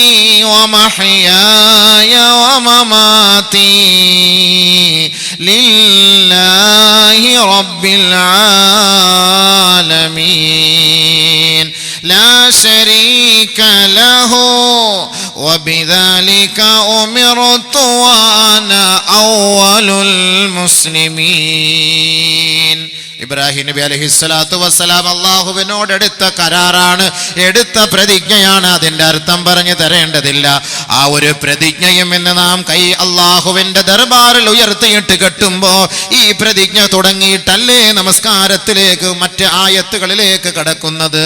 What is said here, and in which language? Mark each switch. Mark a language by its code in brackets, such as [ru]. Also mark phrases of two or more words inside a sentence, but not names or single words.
[ar] ومحياي ومماتي لله رب العالمين لا شريك له وبذلك أمرت وأنا أول المسلمين. [ml] ഇബ്രാഹിം നബി [ar] عليه الصلاة والسلام [ml] അല്ലാഹുവിനോട് എടുത്ത കരാറാണ്, എടുത്ത പ്രതിജ്ഞയാണ്. അതിന്റെ അർത്ഥം പറഞ്ഞു തരേണ്ടതില്ല. ആ ഒരു പ്രതിജ്ഞയും ഇന്ന് നാം അല്ലാഹുവിന്റെ ദർബാറിൽ ഉയർത്തിയിട്ട് കെട്ടുമ്പോ ഈ പ്രതിജ്ഞ തുടങ്ങിയിട്ടല്ലേ നമസ്കാരത്തിലേക്ക്, മറ്റ് ആയത്തുകളിലേക്ക് കടക്കുന്നത്.